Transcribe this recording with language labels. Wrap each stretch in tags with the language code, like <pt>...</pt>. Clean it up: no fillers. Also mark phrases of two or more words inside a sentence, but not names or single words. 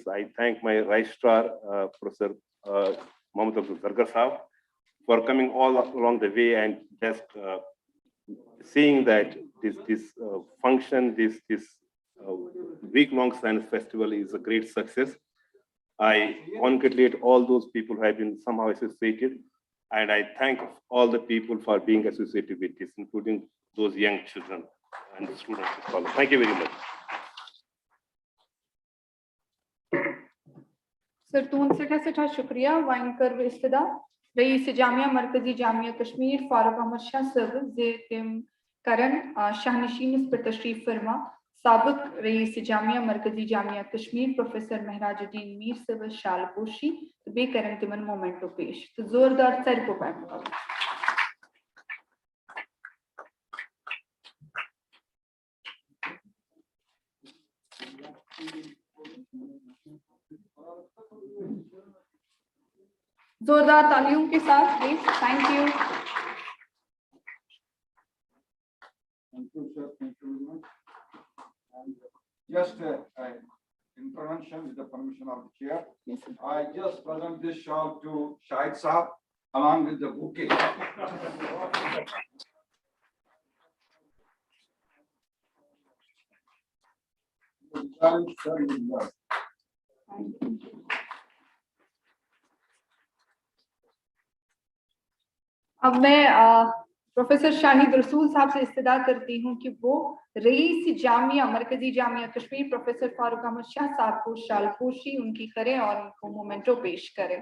<en>I thank my registrar, Professor Mohammad Abdul Zargar Saab, for coming all along the way and just seeing that this function, this week-long science festival is a great success. I congratulate all those people who have been somehow associated, and I thank all the people for being associated with this, including those young children and students. Thank you very much.</en> <ks>सर तुम सेठा शुक्रिया वाइंकर विस्तदा रईस जामिया मरकजी जामिया कश्मीर फारूक अहमद शाह सर जे तिम करन शाहनशीन इस पर तशरीफ फरमा साबिक रईस जामिया मरकजी जामिया कश्मीर प्रोफेसर महराजुद्दीन मीर सब शालपोशी तो बे करन तिमन मोमेंटो पेश तो जोरदार सर को पैम</ks> <hi>जोरदार तालियों के साथ</hi> <ks>प्लीज।</ks> <en>Thank you. Thank you, sir. Thank you very much. And just intervention with the permission of the chair. Yes, sir. I just present this shawl to Shahid Saab along with the bouquet.</en> <hi>अब मैं प्रोफेसर शाहिद रसूल साहब से इस्तदा करती हूँ कि वो रईस जामिया मरकजी जामिया कश्मीर प्रोफेसर फारूक अहमद शाह साहब को शालपोशी उनकी करें और उनको मोमेंटो पेश करें।</hi>